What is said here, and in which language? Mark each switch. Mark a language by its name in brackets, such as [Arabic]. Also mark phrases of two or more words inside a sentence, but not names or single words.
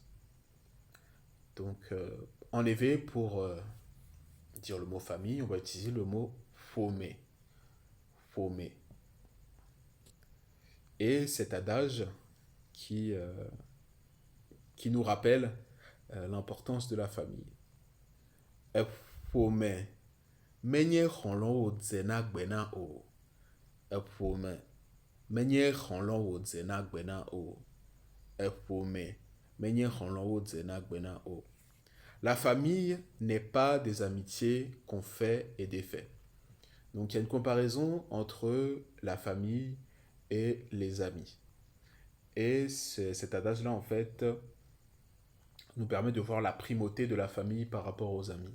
[French] Donc, enlever pour dire le mot famille, on va utiliser le mot Ƒome. [Ewe] Ƒome. [French] Et cet adage qui nous rappelle l'importance de la famille. [Ewe] Ƒome menye xɔlɔ̃wo dzena gbena o. Ƒome menye xɔlɔ̃wo dzena gbena o. Ƒome menye xɔlɔ̃wo dzena gbena o. [French] La famille n'est pas des amitiés qu'on fait et défait. Donc il y a une comparaison entre la famille et les amis. Et cet adage-là, en fait, nous permet de voir la primauté de la famille par rapport aux amis.